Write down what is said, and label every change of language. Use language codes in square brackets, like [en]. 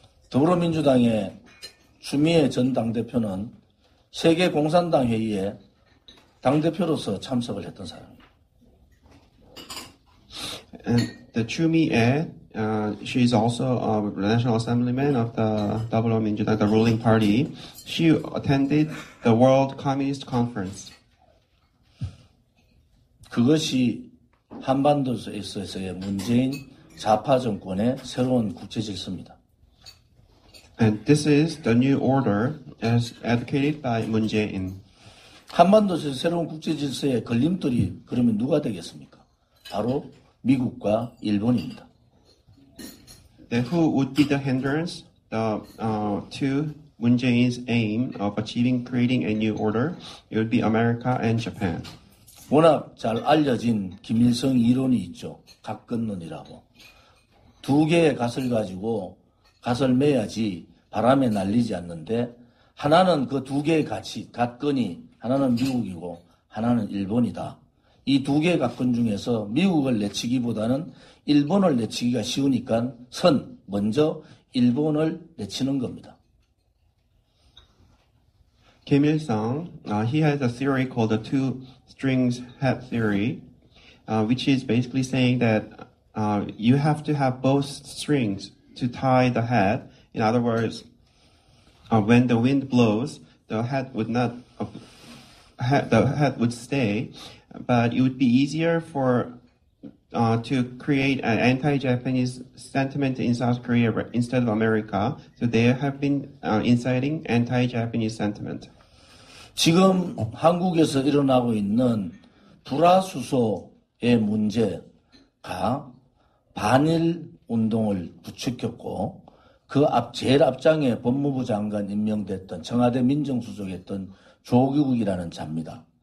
[ko] 더불어민주당의 추미애 전 당대표는 세계 공산당 회의에 당대표로서 참석을 했던 사람입니다. [en] And the Chumi-ae, she is also a national assemblyman of the 더불어민주당, the ruling party. She attended the World Communist Conference. [ko] 그것이 한반도에서의 문재인 좌파 정권의 새로운 국제 질서입니다. [en] And this is the new order as advocated by Moon Jae-in. [ko] 한반도에서 새로운 국제 질서의 걸림돌이 그러면 누가 되겠습니까? 바로 미국과 일본입니다. [en] Then who would be the hindrance to Moon Jae-in's aim of creating a new order? It would be America and Japan. [ko] 워낙 잘 알려진 김일성 이론이 있죠. 각건론이라고. 두 개의 갓을 가지고 갓을 매야지 바람에 날리지 않는데 하나는 그 두 개의 갓건이 하나는 미국이고 하나는 일본이다. 이 두 개의 갓건 중에서 미국을 내치기보다는 일본을 내치기가 쉬우니까 먼저 일본을 내치는 겁니다. [en] Kim Il-sung, he has a theory called the two strings hat theory, which is basically saying that you have to have both strings to tie the hat. In other words, when the wind blows, the hat would not, the hat would stay, but it would be easier to create an anti-Japanese sentiment in South Korea instead of America. So they have been inciting anti-Japanese sentiment. [ko] 지금 한국에서 일어나고 있는 불화수소의 문제가 반일 운동을 부추겼고 제일 앞장에 법무부 장관 임명됐던 청와대 민정수석이었던 조규국이라는 자입니다.